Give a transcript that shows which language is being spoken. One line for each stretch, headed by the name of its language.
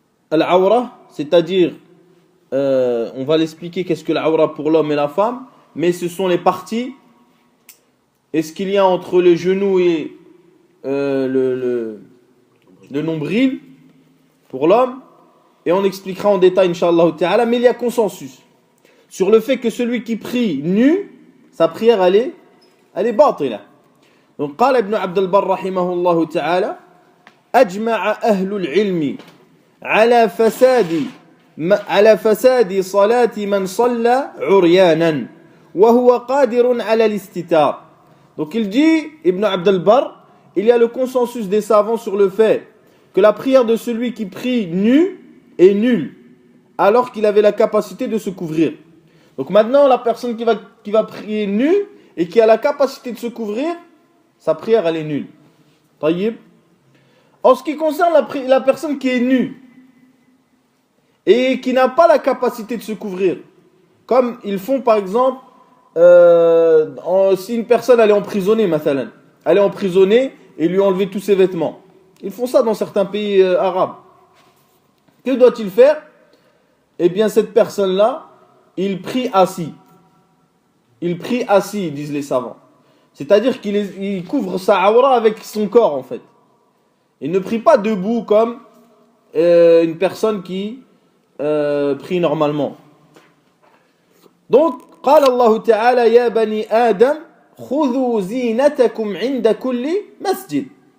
French: al-awra, c'est-à-dire on va l'expliquer qu'est-ce que l'awra pour l'homme et la femme, mais ce sont les parties, et ce qu'il y a entre le genou et le nombril pour l'homme, et on expliquera en détail Inch'Allah ta'ala, mais il y a consensus sur le fait que celui qui prie nu, sa prière elle est batila.
Arabic: Donc قال ابن عبد البر رحمه الله تعالى: أجمع أهل العلم على فساد صلاة من صلى عريانا وهو قادر على الاستتار.
French: Donc il dit, Ibn Abd al-Barr, il y a le consensus des savants sur le fait que la prière de celui qui prie nu est nulle, alors qu'il avait la capacité de se couvrir. Donc maintenant, la personne qui va prier nu et qui a la capacité de se couvrir, sa prière elle est nulle. Taïb. En ce qui concerne la personne qui est nue et qui n'a pas la capacité de se couvrir, comme ils font par exemple si une personne elle est emprisonnée, mathalan, elle est emprisonnée et lui enlever tous ses vêtements. Ils font ça dans certains pays arabes. Que doit-il faire? Eh bien cette personne-là, il prie assis. Il prie assis, disent les savants. C'est-à-dire qu'il couvre sa awra avec son corps en fait. Il ne prie pas debout comme une personne qui prie normalement.
Arabic: Donc, قال الله تعالى: يا بني آدم خذوا زينتكم عند كل مسجد.